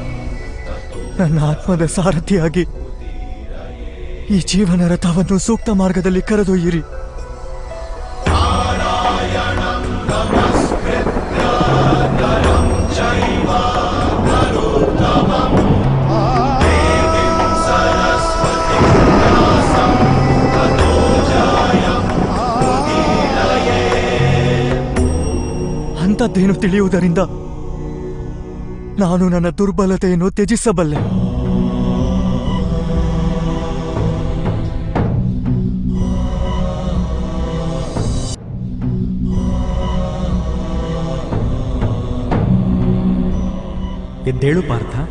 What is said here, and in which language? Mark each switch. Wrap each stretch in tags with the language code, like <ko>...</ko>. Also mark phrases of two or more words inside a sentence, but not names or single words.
<kn>ನನ್ನ ಆತ್ಮದ ಸಾರಥಿಯಾಗಿ ಈ ಜೀವನ ರಥವನ್ನು ಸೂಕ್ತ ಮಾರ್ಗದಲ್ಲಿ ಕರೆದೊಯ್ಯಿರಿ.</kn> <sa>नारायणं नमस्कृत्य नरं चैव नरोत्तमं देवीं सरस्वतीं व्यासं ततो जयमुदीरये.</sa> <kn>ಅಂಥದ್ದೇನು ತಿಳಿಯುವುದರಿಂದ ನಾನು ನನ್ನ ದುರ್ಬಲತೆಯನ್ನು ತ್ಯಜಿಸಬಲ್ಲೆ. ಎದ್ದೇಳು ಪಾರ್ಥ.</kn>